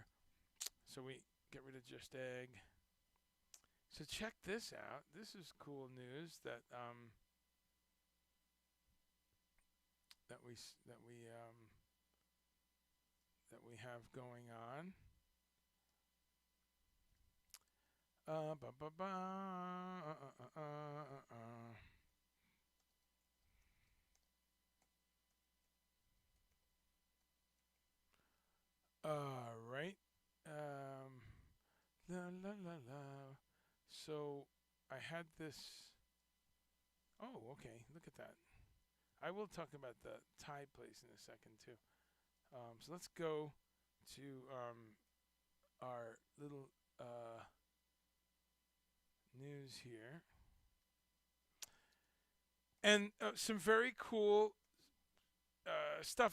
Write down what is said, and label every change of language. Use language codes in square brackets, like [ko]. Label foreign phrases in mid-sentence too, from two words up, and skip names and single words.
[en] So we get rid of Just Egg. So check this out. This is cool news that that we have going on. Ba, ba, ba, right. La la la la. So I had this. Oh, okay. Look at that. I will talk about the Thai place in a second too. So let's go to our little news here, and some very cool stuff.